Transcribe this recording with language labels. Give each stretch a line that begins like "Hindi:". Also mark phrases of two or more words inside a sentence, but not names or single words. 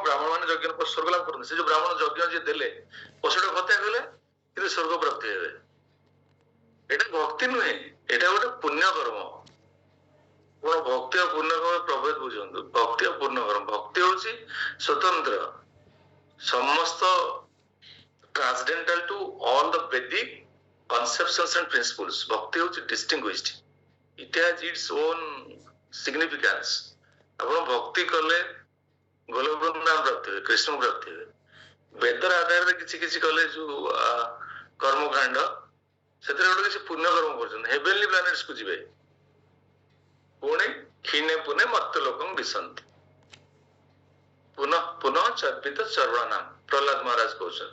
Odia: ବ୍ରାହ୍ମଣ ମାନେ ଯଜ୍ଞ ସ୍ୱର୍ଗ ଲାଭ କରନ୍ତି। ସେ ଯୋଉ ବ୍ରାହ୍ମଣ ଯଜ୍ଞ ଯିଏ ଦେଲେ, ପଶୁଟା ହତ୍ୟା କଲେ, କିନ୍ତୁ ସ୍ୱର୍ଗ ପ୍ରାପ୍ତି ହେବେ। ଏଇଟା ଭକ୍ତି ନୁହେଁ, ଏଇଟା ଗୋଟେ ପୁଣ୍ୟ କର୍ମ। କଣ ଭକ୍ତି ଆଉ ପୂର୍ଣ୍ଣ କର୍ମ ପ୍ରଭେଦ ବୁଝନ୍ତୁ। ଭକ୍ତି ଆଉ ପୂର୍ଣ୍ଣ କର୍ମ, ଭକ୍ତି ହଉଛି ସ୍ୱତନ୍ତ୍ର, ସମସ୍ତ
English: transcendental to all the Vedic conceptions and principles. Bhakti hଉଛି distinguished, it has its own significance.
Odia: ଆପଣ ଭକ୍ତି କଲେ ଗୋଲକ ବୃନ୍ଦାବନ ପ୍ରାପ୍ତି ହୁଏ, କୃଷ୍ଣ ପ୍ରାପ୍ତି ହୁଏ। ବେଦର ଆଧାରରେ କିଛି କିଛି କଲେ ଯୋଉ କର୍ମକାଣ୍ଡ, ସେଥିରେ ଗୋଟେ କିଛି ପୁଣ୍ୟ କର୍ମ କରୁଛନ୍ତି,
English: heavenly planets
Odia: କୁ ଯିବେ। ପୁଣି
Sanskrit: କ୍ଷୀଣେ ପୁନେ ମର୍ତ୍ତ୍ୟ ଲୋକଂ ବିଶନ୍ତି, ପୁନଃ ପୁନଃ ଚର୍ବିତ ଚର୍ବଣାନାମ,
Odia: ପ୍ରହ୍ଲାଦ ମହାରାଜ କହୁଛନ୍ତି।